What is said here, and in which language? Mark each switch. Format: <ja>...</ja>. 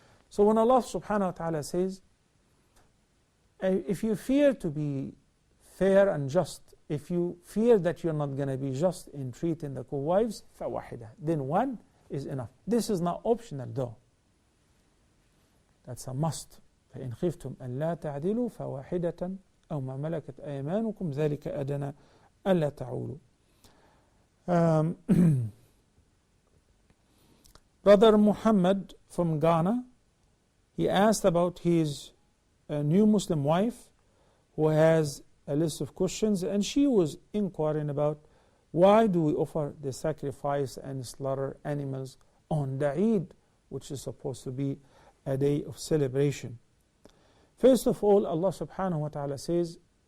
<en>So when Allah subhanahu wa ta'ala says, if you fear to be fair and just, if you fear that you're not going to be just in treating the co-wives, فَوَاحِدَةً, then one is enough. This is not optional though. That's a must.</en> <ar>فإن خفتم ألا تعدلوا فواحدة أو ما ملكت أيمانكم ذلك أدنى ألا تعولوا.</ar> <en>Brother Muhammad from Ghana, he asked about his new Muslim wife who has a list of questions, and she was inquiring about why do we offer the sacrifice and slaughter animals on the Eid, which is supposed to be a day of celebration. First of all, Allah subhanahu wa ta'ala says,</en>